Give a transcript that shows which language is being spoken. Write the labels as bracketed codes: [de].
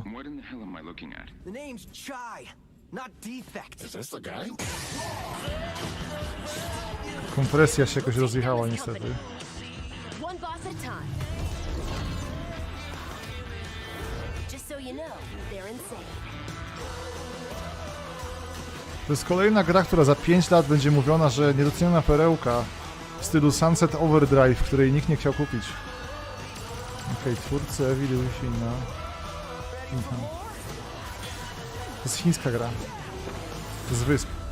[en] What in the hell am I looking at? The name's Chai, not defect. Is this the guy? [pl] Konferencja się jakoś rozjechała niestety. [en] One boss at a time. Just so you know, they're insane. [pl] To jest kolejna gra, która za 5 lat będzie mówiona, że niedoceniona perełka w stylu Sunset Overdrive, której nikt nie chciał kupić. Okej, twórcy Epilog, no. To jest chińska gra. Z wysp.